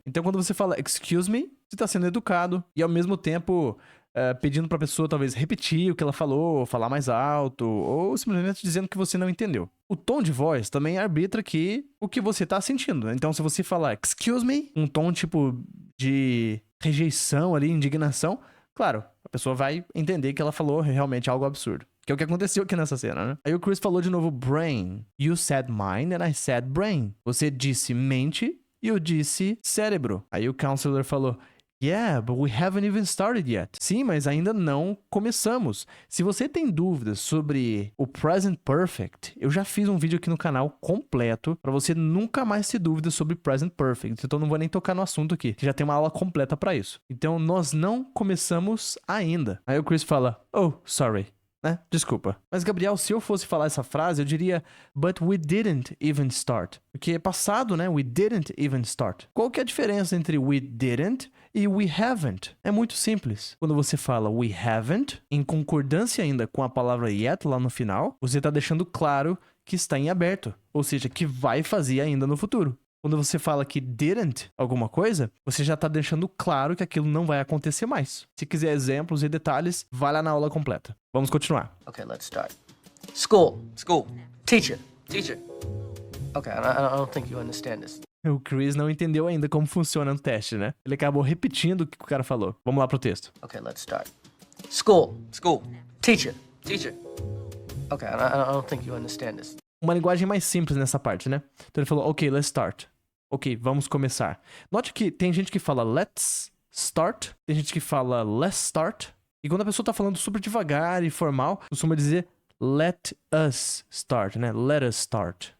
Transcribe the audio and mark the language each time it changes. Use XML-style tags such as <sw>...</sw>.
<pt>Então, quando você fala excuse me, você tá sendo educado e ao mesmo tempo pedindo pra pessoa talvez repetir o que ela falou, falar mais alto, ou simplesmente dizendo que você não entendeu. O tom de voz também arbitra aqui o que você tá sentindo. Então, se você falar excuse me, um tom tipo de rejeição ali, indignação, claro, a pessoa vai entender que ela falou realmente algo absurdo. Que é o que aconteceu aqui nessa cena, né? Aí o Chris falou de novo brain.</pt> <en>You said mind and I said brain.</en> <pt>Você disse mente e eu disse cérebro. Aí o counselor falou,</pt> <en>yeah, but we haven't even started yet.</en> <pt>Sim, mas ainda não começamos. Se você tem dúvidas sobre o present perfect, eu já fiz um vídeo aqui no canal completo pra você nunca mais ter dúvidas sobre present perfect. Então não vou nem tocar no assunto aqui, que já tem uma aula completa pra isso. Então nós não começamos ainda. Aí o Chris fala,</pt> <en>oh, sorry.</en> <pt>Né? Desculpa. Mas, Gabriel, se eu fosse falar essa frase, eu diria</pt> <en>but we didn't even start.</en> <pt>Porque é passado, né?</pt> <en>We didn't even start.</en> <pt>Qual que é a diferença entre we didn't E we haven't é muito simples. Quando você fala we haven't, em concordância ainda com a palavra yet lá no final, você tá deixando claro que está em aberto, ou seja, que vai fazer ainda no futuro. Quando você fala que didn't alguma coisa, você já tá deixando claro que aquilo não vai acontecer mais. Se quiser exemplos e detalhes, vai lá na aula completa. Vamos continuar.</pt> <en>Okay, let's start. School. School. Teacher. Teacher. Okay, I don't think you understand this.</en> <pt>O Chris não entendeu ainda como funciona no teste, né? Ele acabou repetindo o que o cara falou. Vamos lá pro texto.</pt> <en>Okay, let's start. School. School. Teacher. Teacher. Okay, I don't think you understand this.</en> <pt>Uma linguagem mais simples nessa parte, né? Então ele falou,</pt> <en>ok, let's start.</en> <pt>Ok, vamos começar. Note que tem gente que fala let's start, tem gente que fala let's start. E quando a pessoa tá falando super devagar e formal, costuma dizer</pt> <en>let us start,</en> <pt>né? Let us start.</pt>